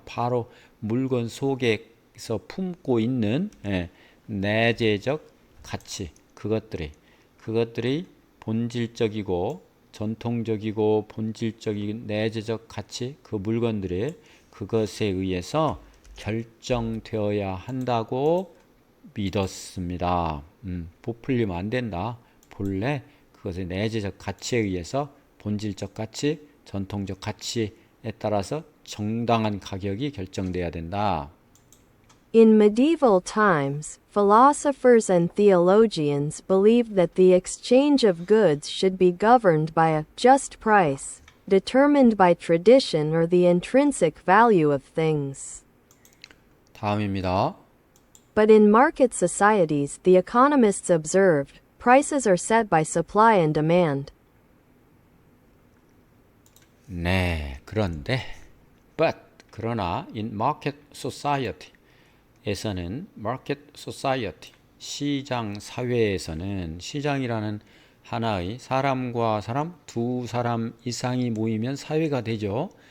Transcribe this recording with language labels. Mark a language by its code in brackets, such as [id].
[ko] 바로 물건 속에서 품고 있는 내재적 가치, 그것들이 본질적이고 전통적이고 본질적인 내재적 가치, 그 물건들이 그것에 의해서 결정되어야 한다고 믿었습니다. 부풀리면 안 된다. 본래 그것의 내재적 가치에 의해서 본질적 가치, 전통적 가치에 따라서 정당한 가격이 결정돼야 된다. [en] In medieval times, philosophers and theologians believed that the exchange of goods should be governed by a just price, determined by tradition or the intrinsic value of things. [ko] 다음입니다. [en] But in market societies, the economists observed, prices are set by supply and demand. [ko] 네, 그런데 그러나 [en] in market society [ko] 에서는 [en] market society [ko] 시장 사회에서는 시장이라는 하나의 사람과 사람 두 사람 이상이 모이면 사회가 되죠.